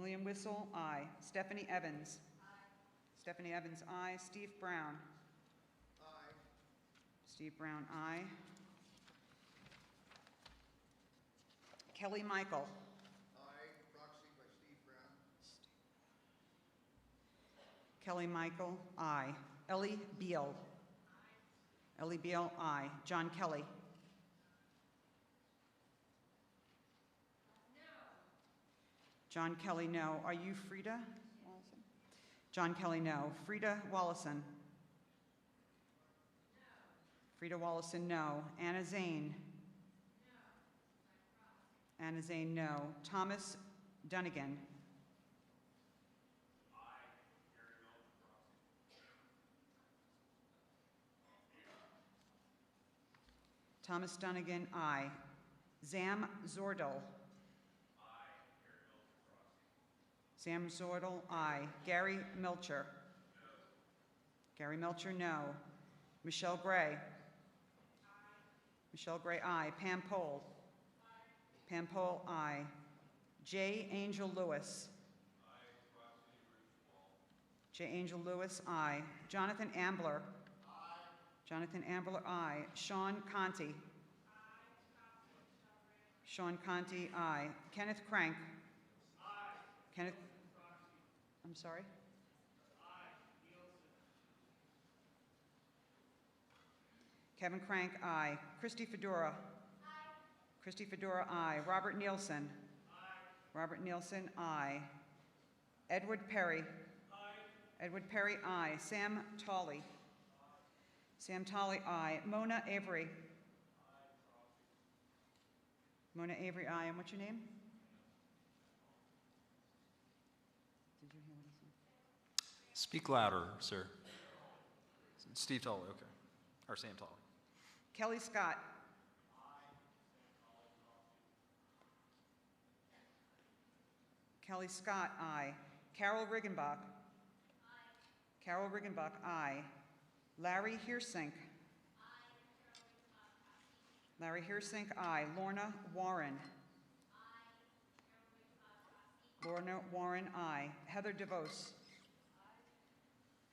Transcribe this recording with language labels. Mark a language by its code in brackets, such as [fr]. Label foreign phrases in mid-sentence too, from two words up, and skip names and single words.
[en] Lillian Whistle, aye. Stephanie Evans? Aye. Stephanie Evans, aye. Steve Brown? Steve Brown, aye. Kelly Michael. Aye. Proxy by Steve Brown. Kelly Michael, aye. Ellie Beal. Aye. Ellie Beal, aye. John Kelly. No. John Kelly, no. Are you Frida Wallison? John Kelly, no. Frida Wallison. Frida Wallison, no. Anna Zane? No. Anna Zane, no. Thomas Dunnigan? Aye. Thomas Dunnigan, aye. Zam Zordal? Aye. Zam Zordal, aye. Gary Milcher? No. Gary Milcher, no. Michelle Gray? Michelle Gray, aye. Pam Pohl? Aye. Pam Pohl, aye. J. Angel Lewis? Aye. J. Angel Lewis, aye. Jonathan Ambler? Aye. Jonathan Ambler, aye. Sean Conti? Aye. Sean Conti, aye. Kenneth Crank? Aye. Kenneth, I'm sorry? Kevin Crank, aye. Christy Fedora? Aye. Christy Fedora, aye. Robert Nielsen? Aye. Robert Nielsen, aye. Edward Perry? Aye. Edward Perry, aye. Sam Tolley? Aye. Sam Tolley, aye. Mona Avery? Aye. Mona Avery, aye. And what's your name? Did you hear what he said? Speak louder, sir. Steve Tolley, okay. Or Sam Tolley. Kelly Scott? Kelly Scott, aye. Carol Riggenbach? Aye. Carol Riggenbach, aye. Larry Heersink? Aye. Larry Heersink, aye. Lorna Warren? Aye. Lorna Warren, aye. Heather DeVos? Aye.